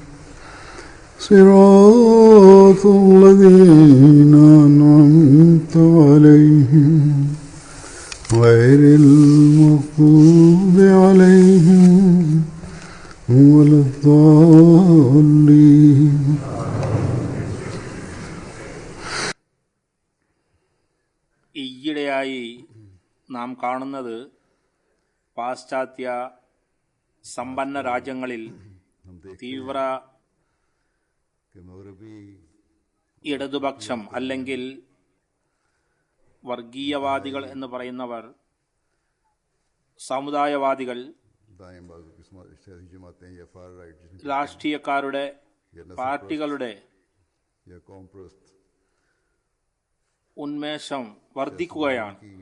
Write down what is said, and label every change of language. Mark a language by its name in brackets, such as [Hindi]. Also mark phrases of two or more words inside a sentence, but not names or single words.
[Arabic] صراط الذين أنعمت عليهم غير المغضوب عليهم ولا الضالين. [Malayalam] ഈയിടെയായി നാം കാണുന്നത് പാശ്ചാത്യ സമ്പന്ന രാജ്യങ്ങളിൽ തീവ്ര ഇടതുപക്ഷം അല്ലെങ്കിൽ വർഗീയവാദികൾ എന്ന് പറയുന്നവർ, സമുദായവാദികൾ, രാഷ്ട്രീയക്കാരുടെ പാർട്ടികളുടെ ഉന്മേഷം വർദ്ധിക്കുകയാണ്.